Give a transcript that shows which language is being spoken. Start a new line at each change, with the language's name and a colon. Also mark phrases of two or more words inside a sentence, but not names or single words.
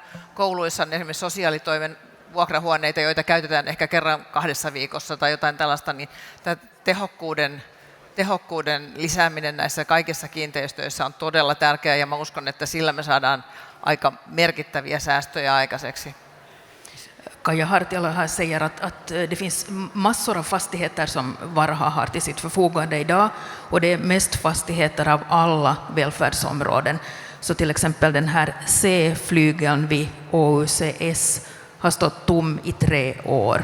Finnish: Kouluissa on esimerkiksi sosiaalitoimen vuokrahuoneita, joita käytetään ehkä kerran 2 viikossa tai jotain tällaista, niin tämä tehokkuuden lisääminen näissä kaikissa kiinteistöissä on todella tärkeää ja mä uskon, että sillä me saadaan aika merkittäviä säästöjä aikaiseksi.
Swedish: Kaija Hartiala här säger att det finns massor av fastigheter som Varha har till sitt förfogande idag och det är mest fastigheter av alla välfärdsområden. Så till exempel den här C-flygeln vid OUCS har stått tom i 3 år.